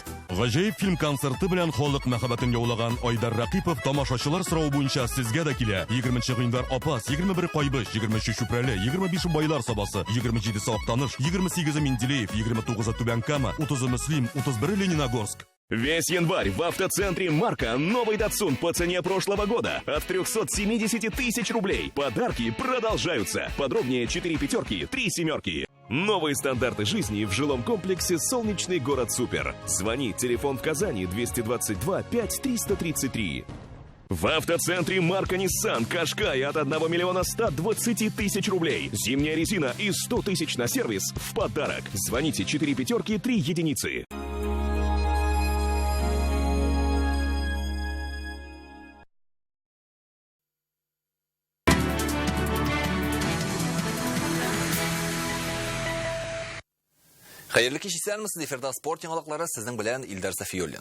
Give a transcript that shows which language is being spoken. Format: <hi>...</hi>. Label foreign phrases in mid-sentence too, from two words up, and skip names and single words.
<tt>Гаҗәеп фильм концерты белән халык мәхәббәтен яулаган Айдар Ракипов тамашачылар сорау буенча сезгә дә килә. 20 гыйнвар Апас, 21 Кайбыш, 23 Чүпрәле, 25 Байлар Сабасы, 27 Сактаныш, 28 Менделеев, 29 Түбән Кама, 30 Муслим, 31 Лениногорск.</tt> <ru>Весь январь в автоцентре «Марка» новый Datsun по цене прошлого года от 370 тысяч рублей. Подарки продолжаются. Подробнее 4 пятерки, 3 семерки. Новые стандарты жизни в жилом комплексе «Солнечный город Супер». Звони, телефон в Казани 222 5333. В автоцентре марка Nissan Qashqai от 1 миллиона 120 тысяч рублей. Зимняя резина и 100 тысяч на сервис в подарок. Звоните 4 пятерки 3 единицы.</ru> <tt>Хәерле кич исәнмесез, эфирда спорт яңалыклары сезнең белән Илдар Сафиуллин.</tt>